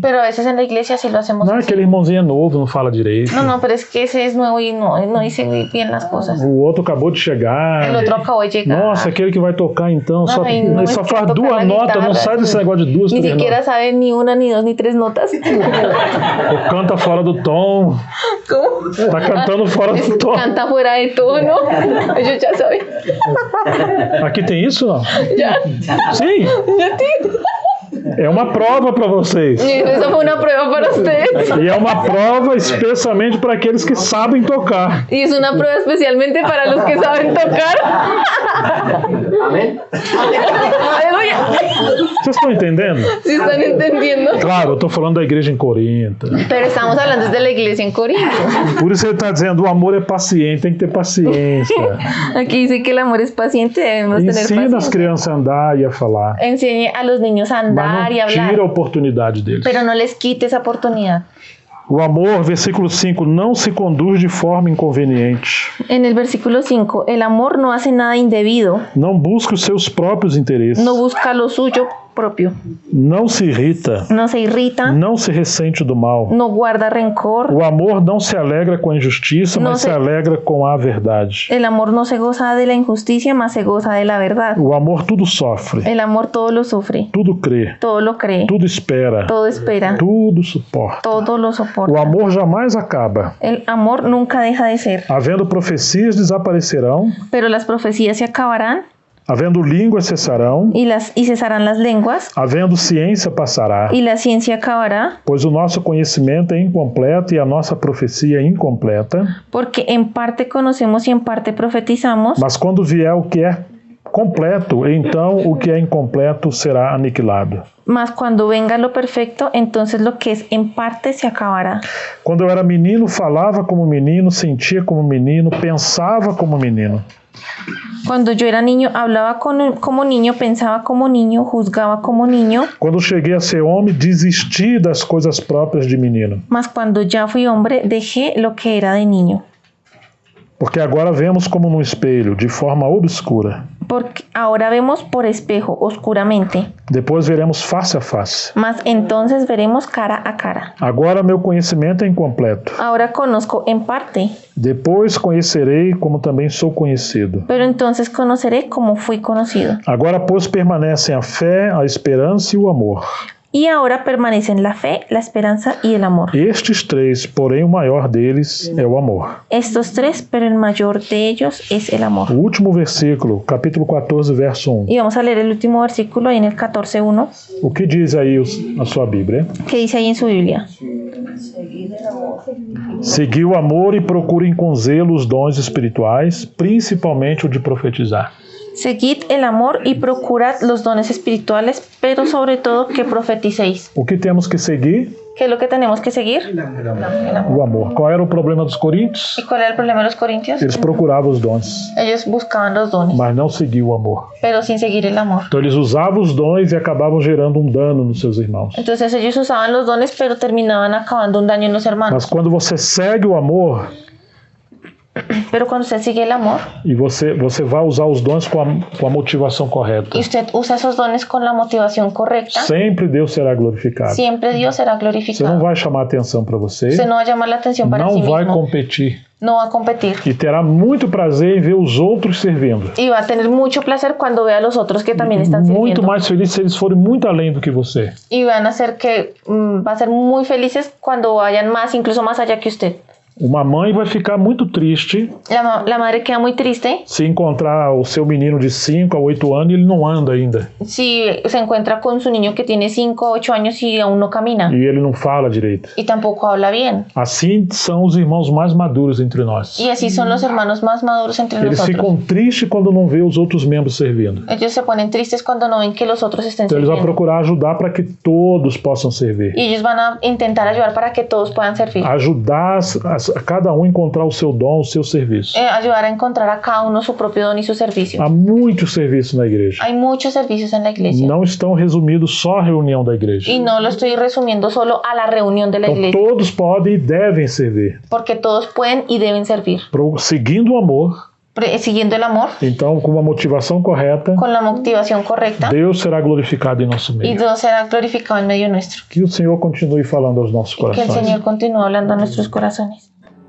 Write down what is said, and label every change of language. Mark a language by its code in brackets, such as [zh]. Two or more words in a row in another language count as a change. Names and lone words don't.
[es] Pero a veces en la iglesia sí lo hacemos [pt] Não, [es] así. [pt] aquele irmãozinho é novo, não fala direito. [es] No, pero es que ese es nuevo y no dice bien las cosas. [pt] O outro acabou de chegar. El otro acabó de llegar. Nossa, aquele que vai tocar então, só, Ai, não, ele só esse faz quer tocar 2 na notas, não guitarra. sai desse negócio de 2, [es] Ni 3 siquiera notas. sabe ni una, ni dos, ni tres notas. [pt] Ou canta fora do tom, [es] ¿Cómo? [pt] tá cantando fora do tom. [es] Canta fuera de tono. Ellos ya saben. [pt] Aqui tem isso não? [es] Ya. [pt] Sim, [es] Ya tiene. [pt] é uma prova para vocês. [es] Y esa fue una prueba para ustedes. [pt] E é uma prova especialmente para aqueles que sabem tocar. [es] Y es una prueba especialmente para los que saben tocar. Amén. Aleluya. [pt] Vocês estão entendendo? [es] ¿Sí están entendiendo? [pt] Claro, eu estou falando da igreja em Corinto. [es] Pero estamos hablando de la iglesia en Corinto. [pt] Por isso ele está dizendo, o amor é paciente, tem que ter paciência. [es] Aquí dice que el amor es paciente, debemos tener [pt] Ensina as [es] paciencia. [pt] crianças a andar e a falar. [es] Enseñe a los niños a andar [pt] Mas [es] y [pt] não [es] hablar. [pt] tira a oportunidade deles. [es] Pero no les quite esa oportunidad. [pt] O amor, versículo 5, não se conduz de forma inconveniente. [es] En el versículo 5, el amor no hace nada indebido, [pt] Não busca os seus próprios interesses. [es] no busca lo suyo propio. [pt] não se irrita, [es] No se irrita, [pt] não se ressente do mal. [es] no guarda rencor. [pt] O amor não se alegra com a injustiça, Não mas se- se alegra com a verdade. [es] El amor no se goza de la injusticia, más se goza de la verdad. [pt] O amor tudo sofre, [es] El amor todo lo sufre, [pt] tudo crê, [es] todo lo cree, [pt] tudo espera, [es] todo espera, [pt] tudo suporta. [es] todo lo [pt] O [es] soporta. [pt] amor jamais acaba. [es] El amor nunca deja de ser, [pt] Havendo profecias, desaparecerão. [es] pero las profecías se acabarán [pt] Havendo línguas, cessarão. [es] y cesarán las lenguas [pt] Havendo ciência, passará. [es] y la ciencia acabará, [pt] Pois o nosso conhecimento é incompleto e a nossa profecia é incompleta. [es] porque en parte conocemos y en parte profetizamos, [pt] Mas quando vier o que é completo, então o que é incompleto será aniquilado. [es] mas cuando venga lo perfecto, entonces lo que es en parte se acabará. [pt] Quando eu era menino, falava como menino, sentia como menino, pensava como menino. [es] Cuando yo era niño, hablaba como niño, pensaba como niño, juzgaba como niño, [pt] Quando cheguei a ser homem, desisti das coisas próprias de menino. [es] mas cuando ya fui hombre, dejé lo que era de niño. [pt] Porque agora vemos como num espelho, de forma obscura. [es] Porque ahora vemos por espejo, oscuramente, [pt] Depois veremos face a face. [es] mas entonces veremos cara a cara. [pt] Agora meu conhecimento é incompleto. [es] Ahora conozco en parte, [pt] Depois conhecerei como também sou conhecido. [es] pero entonces conoceré como fui conocido. [pt] Agora, pois, permanecem a fé, a esperança e o amor. [es] Y ahora permanecen la fe, la esperanza y el amor. [pt] Estes três, porém o maior deles é o amor. [es] Estos tres, pero el mayor de ellos es el amor. [pt] O último versículo, capítulo 14, verso 1. [es] Y vamos a leer el último versículo ahí en el 14:1, [pt] O que diz aí a sua Bíblia? [es] que dice ahí en su Biblia. Seguid el amor. [pt] Segui o amor e procurem com zelo os dons espirituais, principalmente o de profetizar. [es] Seguid el amor y procurad los dones espirituales, pero sobre todo que profeticéis. [pt] O que temos que seguir? [es] ¿Qué es lo que tenemos que seguir? El amor. [pt] O amor. Qual era o problema dos coríntios? [es] ¿Y cuál era el problema de los corintios? [pt] Eles procuravam os dons, [es] Ellos buscaban los dones, [pt] mas não seguiam o amor. [es] pero sin seguir el amor. [pt] Então eles usavam os dons e acabavam gerando um dano nos seus irmãos. [es] Entonces ellos usaban los dones, pero terminaban acabando un daño en los [pt] Mas [es] hermanos. [pt] quando você segue o amor [es] Pero cuando usted sigue el amor [pt] e você vai usar os dons com a motivação correta, [es] y usted usa esos dones con la motivación correcta, [pt] sempre Deus será glorificado. [es] siempre Dios será [pt] Você não [es] glorificado. [pt] vai chamar atenção para você, [es] Usted no va a llamar la atención para sí [pt] não vai [es] mismo, [pt] competir [es] no va a competir. [pt] e terá muito prazer em ver os outros servindo. [es] Y va a tener mucho placer cuando vea a los otros que también están [pt] Muito [es] sirviendo. [pt] mais feliz se eles forem muito além do que você. [es] Y van a ser que va a ser muy felices cuando vayan más, incluso más allá que usted. [pt] Uma mãe vai ficar muito triste [es] La madre queda muy triste [pt] se encontrar o seu menino de 5 a 8 anos e ele não anda ainda. [es] si se encuentra con su niño que tiene 5 o 8 años y aún no camina [pt] E ele não fala direito. [es] y tampoco habla bien. [pt] Assim são os irmãos mais maduros entre nós. [es] Y así son los hermanos más maduros entre [pt] Eles [es] nosotros. [pt] ficam tristes quando não vê os outros membros servindo. [es] Ellos se ponen tristes cuando no ven que los otros estén [pt] Então eles vão [es] sirviendo. [pt] procurar ajudar para que todos possam servir. [es] Y ellos van a intentar ayudar para que todos puedan servir. [pt] Ajudar a cada um encontrar o seu dom, o seu serviço. [es] Ayudar a encontrar a cada uno su propio don y su servicio. [pt] Há muitos serviços na igreja. [es] Hay muchos servicios en la iglesia. [pt] Não estão resumidos só à reunião da igreja. [es] Y no lo estoy resumiendo solo a la reunión de la [pt] Então [es] iglesia, [pt] todos podem e devem servir. [es] porque todos pueden y deben servir. [pt] Seguindo o amor, [es] Siguiendo el amor, [pt] então com uma motivação correta, [es] con la motivación correcta, [pt] Deus será glorificado em nosso [es] y [pt] meio. [es] Dios será glorificado en medio nuestro. [pt] Que o Senhor continue falando aos nossos [es] Que el [pt] corações. [es] Señor continúe hablando a nuestros corazones.